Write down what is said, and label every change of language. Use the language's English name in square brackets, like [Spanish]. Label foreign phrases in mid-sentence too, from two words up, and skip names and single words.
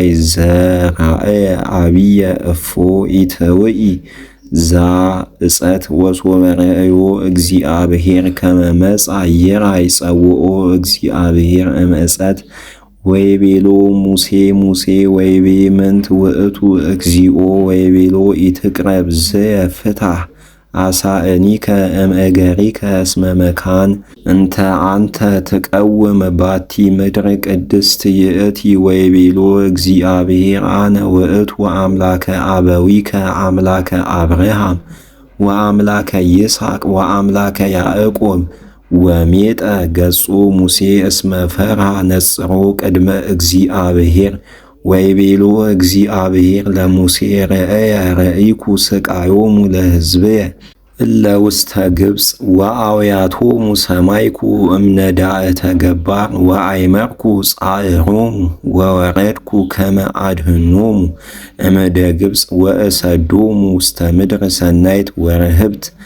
[Geez] ዘራእየ አብየ እፎ ኢተውኢ ዛ ዕፀት ወሶበ ረአዮ እግዚአብሔር ከመ መጽአ ይርአይ ጸውኦ እግዚአብሔር እምዕፀት ወይቤሎ ሙሴ ወይቤ ምንት ውእቱ እግዚኦ ወይቤሎ ኢትቅረብ ዝየ ፍታሕ አሳእኒከ እምእገሪከ እስመ መካን እንተ አንተ ትቀውም ባቲ ምድር ቅድስት ይእቲ ወይቤሎ እግዚአብሔር አነ ውእቱ አምላከ አበዊከ አምላከ አብርሃም ወአምላከ ይስሐቅ ወአምላከ ያዕቆብ ወሜጠ ገጹ ሙሴ እስመ ፈርሃ ነጽሮ ቅድመ እግዚአብሔር ወይቤሎ እግዚአብሔር ለሙሴ ረአየ ረኢኩ ስቃዮሙ ለሕዝብየ እለ ውስተ ግብፅ ወአውያቶሙ ሰማይኩ እምነዳእተ ገባር ወአይመርኩ ጻዕሮሙ ወወረድኩ ከመ አድኅኖሙ እምደ ግብፅ ወእሰዶሙ ውስተ ምድር ሰናይት ወርህብት